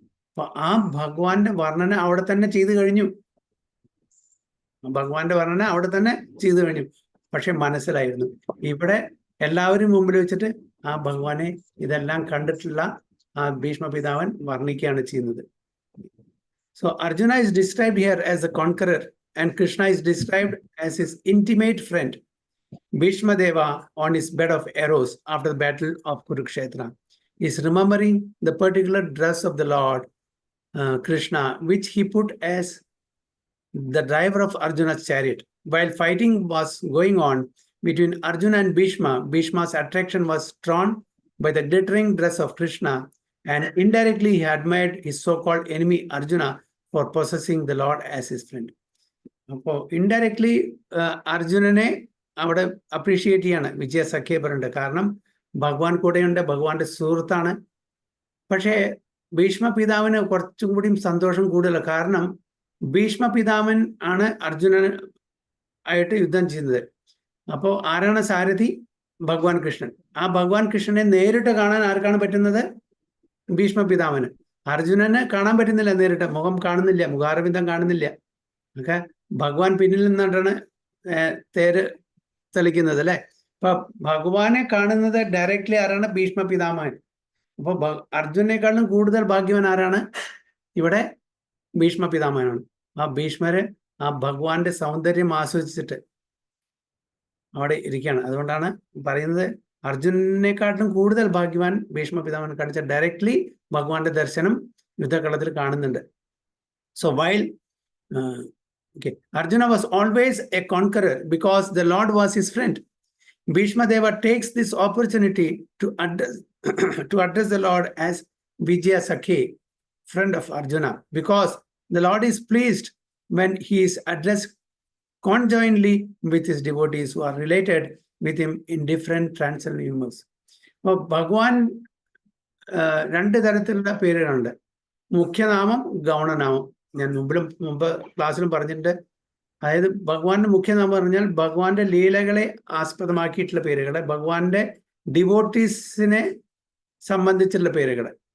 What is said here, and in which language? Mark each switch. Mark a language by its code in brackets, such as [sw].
[ml] അപ്പൊ ആ ഭഗവാന്റെ വർണ്ണന അവിടെ തന്നെ ചെയ്തു കഴിഞ്ഞു. ഭഗവാന്റെ വർണ്ണന അവിടെ തന്നെ ചെയ്തു കഴിഞ്ഞു. പക്ഷെ മനസ്സിലായിരുന്നു. ഇവിടെ എല്ലാവരും മുമ്പിൽ വെച്ചിട്ട് ആ ഭഗവാനെ ഇതെല്ലാം കണ്ടിട്ടുള്ള ആ ഭീഷ്മ പിതാവൻ വർണ്ണിക്കുകയാണ് ചെയ്യുന്നത്. [en] So Arjuna is described here as a conqueror and Krishna is described as his intimate friend. Bhishma Deva on his bed of arrows after the battle of Kurukshetra is remembering the particular dress of the Lord Krishna, which he put as the driver of Arjuna's chariot. While fighting was going on between Arjuna and Bhishma, Bhishma's attraction was drawn by the glittering dress of Krishna, and indirectly he admired his so-called enemy Arjuna for possessing the Lord as his friend. [ml] അപ്പോൾ indirectly അർജുനനെ അവിടെ appreciate ചെയ്യാണ് വിജയ സഖ്യ പറയുന്നുണ്ട്. കാരണം ഭഗവാൻ കൂടെയുണ്ട്, ഭഗവാന്റെ സുഹൃത്താണ്. പക്ഷേ ഭീഷ്മ പിതാവിന് കുറച്ചും കൂടി സന്തോഷം കൂടുതലാണ്. കാരണം ഭീഷ്മ പിതാവൻ ആണ് അർജുനൻ ആയിട്ട് യുദ്ധം ചെയ്യുന്നത്. അപ്പോൾ ആരാണ് സാരഥി? ഭഗവാൻ കൃഷ്ണൻ. ആ ഭഗവാൻ കൃഷ്ണനെ നേരിട്ട് കാണാൻ ആർക്കാണ് പറ്റുന്നത്? ഭീഷ്മ പിതാവിന്. അർജുനന് കാണാൻ പറ്റുന്നില്ല, നേരിട്ട് മുഖം കാണുന്നില്ല, മുഖാരവിന്ദം കാണുന്നില്ല. ഒക്കെ ഭഗവാൻ പിന്നിൽ നിന്നിട്ടാണ് തേര് തെളിക്കുന്നത് അല്ലെ. അപ്പൊ ഭഗവാനെ കാണുന്നത് ഡയറക്ട്ലി ആരാണ്? ഭീഷ്മ പിതാമഹൻ. അപ്പൊ അർജുനേക്കാളും കൂടുതൽ ഭാഗ്യവാൻ ആരാണ്? ഇവിടെ ഭീഷ്മ പിതാമഹനാണ്. ആ ഭീഷ്മര് ആ ഭഗവാന്റെ സൗന്ദര്യം ആസ്വദിച്ചിട്ട് അവിടെ ഇരിക്കുകയാണ്. അതുകൊണ്ടാണ് പറയുന്നത് അർജുനനെക്കാട്ടിലും കൂടുതൽ ഭാഗ്യവാൻ ഭീഷ്മ പിതാമഹൻ കാണിച്ച ഡയറക്ട്ലി ഭഗവാന്റെ ദർശനം യുദ്ധകളത്തിൽ കാണുന്നുണ്ട്. [en] So while Arjuna was always a conqueror because the Lord was his friend. Bhishma Deva takes this opportunity to address the Lord as Vijaya Sakhi, friend of Arjuna, because the Lord is pleased when he is addressed conjointly with his devotees who are related with him in different transcendental humors. [ml] അപ്പോൾ ഭഗവാൻ രണ്ട് തരത്തിലുള്ള പേരുകളുണ്ട്. മുഖ്യനാമം, ഗൗണനാമം. ഞാൻ മുമ്പ് ക്ലാസ്സിലും പറഞ്ഞിട്ടുണ്ട്. അതായത് ഭഗവാന്റെ മുഖ്യനാമം പറഞ്ഞാൽ ഭഗവാന്റെ ലീലകളെ ആസ്പദമാക്കിയിട്ടുള്ള പേരുകൾ, ഭഗവാന്റെ ഡിവോട്ടീസിനെ സംബന്ധിച്ചുള്ള പേരുകൾ.